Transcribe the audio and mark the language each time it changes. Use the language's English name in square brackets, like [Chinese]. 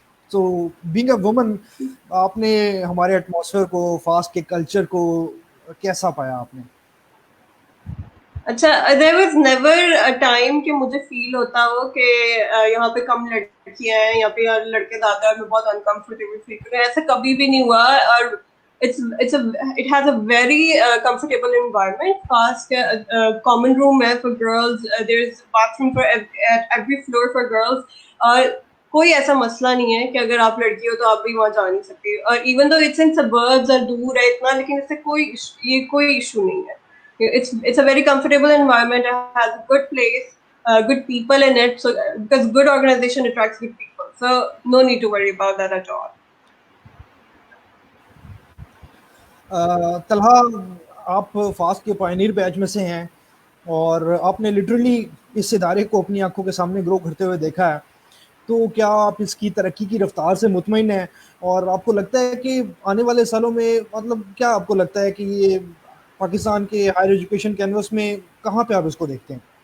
[Urdu] تو being a woman آپ نے ہمارے ایٹماسفیئر کو، فاسٹ کے کلچر کو کیسا پایا آپ نے؟ اچھا، there was never a time کہ مجھے فیل ہوتا ہو کہ یہاں پہ کم لڑکیاں ہیں، یہاں پہ لڑکے زیادہ ہیں، میں بہت انکمفرٹیبل فیل کروں. ایسا کبھی بھی نہیں ہوا. [English] اور it has a very comfortable environment. Fast common room ہے for girls. There is bathroom for at every floor for girls. [Urdu] اور کوئی ایسا مسئلہ نہیں ہے کہ اگر آپ لڑکی ہو تو آپ بھی وہاں جا نہیں سکتے. اور ایون دو اٹس ان سبربز اور دور ہے اتنا، لیکن اس سے کوئی ایشو نہیں ہے. [English] It's a very comfortable environment. It has a good place, good people in it. So because good organization attracts good people, so no need to worry about that at all. [Urdu] Talha, آپ fast کے پائنیر بیچ میں سے ہیں اور آپ نے literally اس ادارے کو اپنی آنکھوں کے سامنے گرو کرتے ہوئے دیکھا ہے. تو کیا آپ اس کی ترقی کی رفتار سے مطمئن ہیں؟ اور آپ کو لگتا ہے کہ آنے والے سالوں میں مطلب کیا آپ کو لگتا ہے کہ یہ پاکستان کے ہائر ایجوکیشن کینوس میں کہاں پہ آپ اس کو دیکھتے ہیں؟